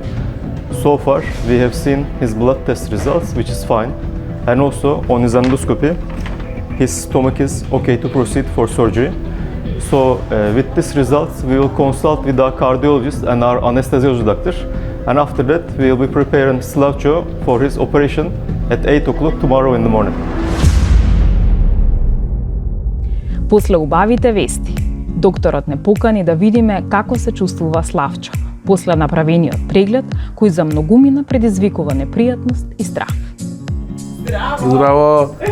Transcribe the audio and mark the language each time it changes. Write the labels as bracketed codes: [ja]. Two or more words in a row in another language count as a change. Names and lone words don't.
[en] So far we have seen his blood test results, which is fine, and also on his endoscopy his stomach is okay to proceed for surgery. So with these results we will consult with our cardiologist and our anesthesiology doctor, and after that we will be preparing Slavcho for his operation at 8 o'clock tomorrow in the morning. [mk] После убавите вести, докторот не покани да видиме како се чувствува Славчо после направениот преглед, кој за многумина предизвикува непријатност и страх. Здраво!